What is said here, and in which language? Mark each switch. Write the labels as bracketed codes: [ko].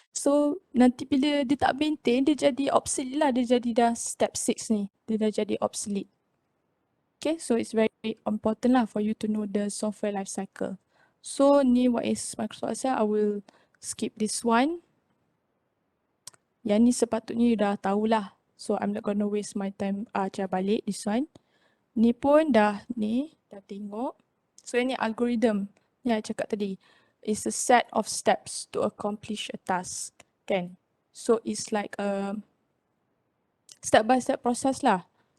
[ms] So nanti bila dia tak maintain, dia jadi obsolete lah, dia jadi dah step 6 ni, dia dah jadi obsolete. [en] Okay, so it's very important lah for you to know the software life cycle. So ni what is Microsoft Excel, I will skip this one. [ms] Yang ni sepatutnya you dah tahulah. [en] So I'm not gonna waste my time [ms] ajar balik [en] this one. [ms] Ni pun dah tengok. [en] So ini algorithm [ms] yang I cakap tadi. [en] It's a set of steps to accomplish a task. [ms] Kan? [en] So it's like a step by step process lah.